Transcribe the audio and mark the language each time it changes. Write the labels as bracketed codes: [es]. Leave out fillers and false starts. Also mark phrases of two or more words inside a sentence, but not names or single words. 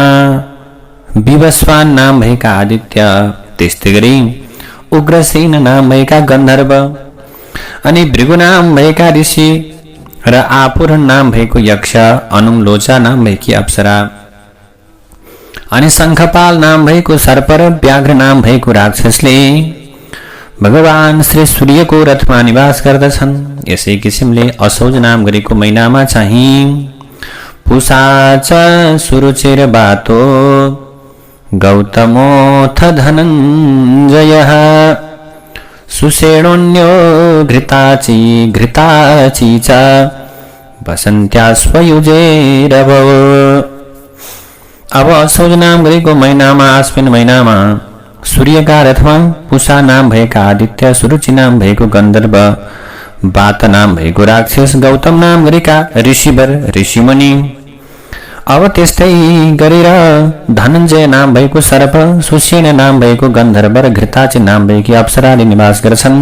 [ne] विवस्वान नाम भएका आदित्य, त्यस्तै गरी उग्रसेन नाम भएका गन्धर्व अनि भृगु नाम भएका ऋषि र आपुरण नाम भएको यक्ष, अनुम लोचा नाम भएकी अप्सरा अनि शङ्खपाल नाम भएको सर्प र व्याघ्र नाम भएको राक्षसले भगवान श्री सूर्यको रथमा निवास गर्दछन्। यसै किसिमले असौज नाम गरेको महिनामा चाहिँ [sa] पुषाच सुरुचिर बातो गौतमोऽथ धनञ्जयः सुषेणोन्यो घृताची घृताची च वसन्त्यास्वयुजेरव। [ne] अब असोज नाम गरेको महिनामा आश्विन महिनामा सूर्यका रथमा पुषा नाम भएका आदित्य, सुरुचि नाम भएको गन्धर्व, बात नाम भएको राक्षस, गौतम नाम गरेका ऋषिवर ऋषिमुनि, अब त्यस्तै गरेर धनञ्जय नाम भएको सर्प, सुषेण नाम भएको गन्धर्व र घृताची नाम भएकी अप्सराले निवास गर्छन्।